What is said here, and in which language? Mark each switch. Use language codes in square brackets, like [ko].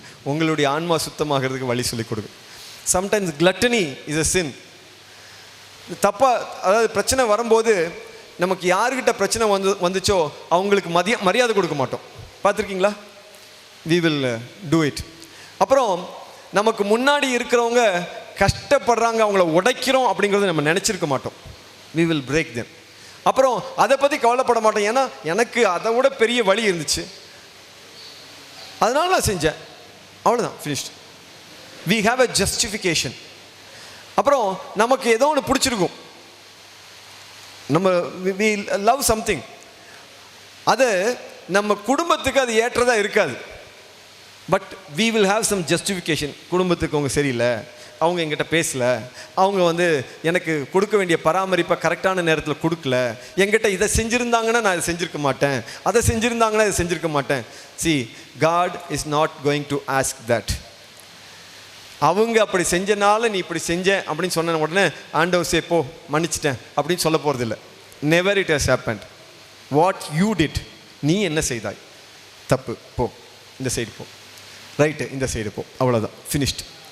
[ta] உங்களுடைய ஆன்மா சுத்தமாகிறதுக்கு வழி சொல்லிக் கொடுங்க. [en] Sometimes gluttony is a sin. [ta] அதாவது பிரச்சனை வரும்போது நமக்கு யாருக்கிட்ட பிரச்சனை வந்துச்சோ அவங்களுக்கு மரியாதை கொடுக்க மாட்டோம். பார்த்துருக்கீங்களா? [en] we will do it. [ta] அப்புறம் நமக்கு முன்னாடி இருக்கிறவங்க கஷ்டப்படுறாங்க, அவங்கள உடைக்கிறோம் அப்படிங்கிறத நம்ம நினச்சிருக்க மாட்டோம். [en] we will break them. [ta] அப்புறம் அதை பற்றி கவலைப்பட மாட்டோம். ஏன்னா எனக்கு அதை விட பெரிய வழி இருந்துச்சு. அதனால நான் செஞ்சேன், அவ்வளோதான், [en] Finished. We have a justification. [ta] அப்புறம் நமக்கு ஏதோ ஒன்று பிடிச்சிருக்கும், நம்ம [en] we love something, [ta] அது நம்ம குடும்பத்துக்கு அது ஏற்றதாக இருக்காது. [en] But we will have some justification. [ta] குடும்பத்துக்கு அவங்க சரியில்லை, அவங்க என்கிட்ட பேசலை, அவங்க எனக்கு கொடுக்க வேண்டிய பராமரிப்பை கரெக்டான நேரத்தில் கொடுக்கல, என்கிட்ட இதை செஞ்சுருந்தாங்கன்னா நான் இதை செஞ்சுருக்க மாட்டேன், அதை செஞ்சுருந்தாங்கன்னா இதை செஞ்சுருக்க மாட்டேன். [en] See, God is not going to ask that. [ta] அவங்க அப்படி செஞ்சனால நீ இப்படி செஞ்ச அப்படின்னு சொன்ன உடனே ஆண்டவர் சே போ மன்னிச்சிட்டேன் அப்படின்னு சொல்ல போகிறதில்ல. [en] Never it has happened. What you did, [ta] நீ என்ன செய்தாய், தப்பு, போ இந்த சைடு போ, ரைட்டு இந்த சைடு போ, அவ்வளோதான், ஃபினிஷ்ட்.